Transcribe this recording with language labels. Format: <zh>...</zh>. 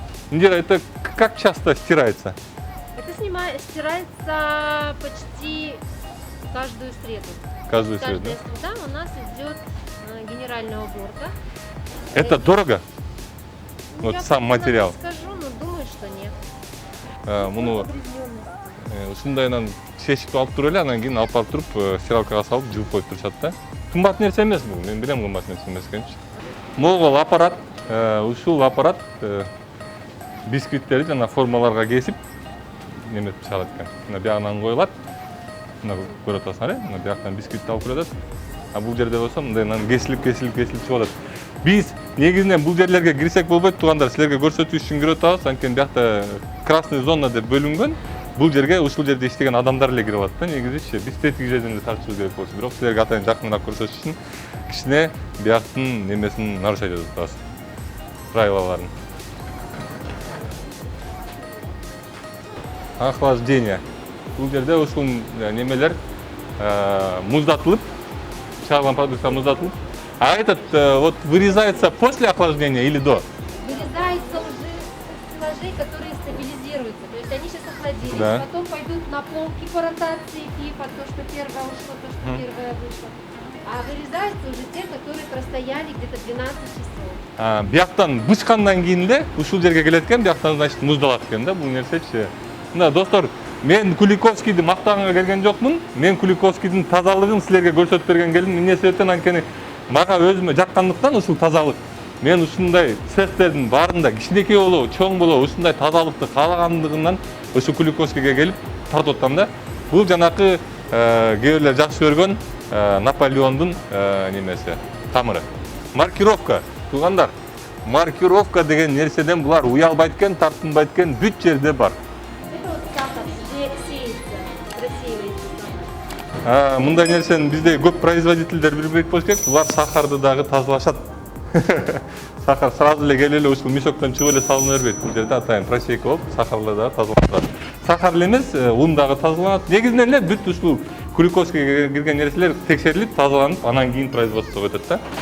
<ru>Индира, это как часто стирается? Это стирается почти каждую среду. Каждую среду, Каждая среда у нас идет генеральная уборка. Это дорого? Ну, Вот я сам материал. не скажу, но думаю, что нет.</ru> <ky>Муну ушундайынан чечип алып туруп эле, анан кийин алып барып туруп стиралкага салып жууп коюп турушат да. Кымбат нерсе эмес бул, мен билем кымбат нерсе эмес экенчи. Могул аппарат, ушул аппарат бисквиттерди жана формаларга кесип неметип чыгарат экен. Мына биягынан коюлат. Мына көрүп атасыңар, мына бияктан бисквитти алып келет. А бул жерде болсо мындайынан кесилип чыгып атат. Биз негизинен бул жерлерге кирсек болбойт, туугандар, силерге көрсөтүү үчүн кирип атабыз. Анткени биякта красный зона деп бөлүнгөн. Бул жерге ушул жерде иштеген адамдар эле кирип атат да. Негизичи биз тетиги жерден эле тартышыбыз керек болчу. Бирок силерге атайын жакыныраак көрсөтүш үчүн кичине бияктын немесин нарушать этип атабыз. Правилаларын. Охлаждение. Бул жерде ушул немелер муздатылып, чыгарылган продукция муздатылып.</ky> <ru>А этот вот вырезается после охлаждения или до? Вырезается уже стеллажей, которые стабилизируются. То есть они сейчас охладились, Да. потом пойдут на полки по ротации типа то, что первое ушло, то, что первое вышло. А вырезаются уже те, которые простояли где-то 12 часов.</ru> <ky>Бияктан бычкандан кийин эле ушул жерге келет экен, бияктан значит муздалат экен да, бул нерсечи. Мына достор, мен Куликовскийди мактаганга келген жокмун. Мен Куликовскийдин тазалыгын силерге көрсөтүп берген келдим. Эмне себептен анткени мага өзүмө жаккандыктан ушул тазалык. Мен ушундай цехтердин баарында кичинекей болобу, чоң болобу, ушундай тазалыкты каалагандыгымдан ушу Куликовскийге келип тартып атам да. Бул жанакы кээ бирлер жакшы көргөн Наполеондун немеси, тамыры. Маркировка, туугандар. Маркировка деген нерседен булар уялбайт экен, тартынбайт экен, бүт жерде бар.</ky> <ru>Это вот сахар сеется, рассеивается.</ru> <ky>Мындай нерсени бизде көп производительдер билбейт болуш керек. Булар сахарды дагы тазалашат. Сахар сразу эле келип эле ушул мешоктон чыгып эле салына бербейт. Бул жерде атайын просейка болуп, сахарлар дагы тазаланат. Сахар эле эмес, ун дагы тазаланат. Негизинен эле бүт ушул Куликовскийге кирген нерселер текшерилип, тазаланып, анан кийин производствого өтөт да.</ky>